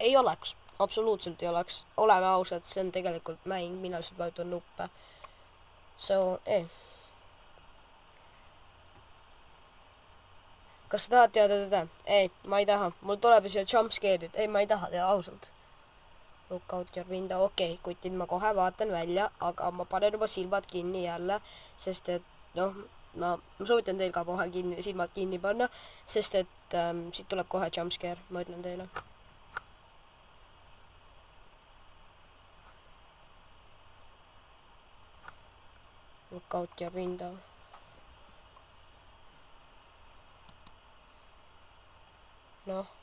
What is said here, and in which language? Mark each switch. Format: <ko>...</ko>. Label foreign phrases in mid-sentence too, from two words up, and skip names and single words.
<et>Ei oleks, absoluutselt ei oleks. Oleme ausad, see on tegelikult mäng, mina lihtsalt vajutan nuppe. So, Kas sa tahad teada teda? Ei, ma ei taha. Mul tuleb ju siia jumpscare'id. Ei, ma ei taha teha, ausalt.</et> <en>Look out your window.</en> <et>Okei, kutid ma kohe vaatan välja, aga ma panen juba silmad kinni jälle, sest et noh, ma soovitan teil ka kohe silmad kinni panna, sest et siit tuleb kohe jumpscare, ma ütlen teile.</et> <en>Look out your window.</en> <et>Noh.</et>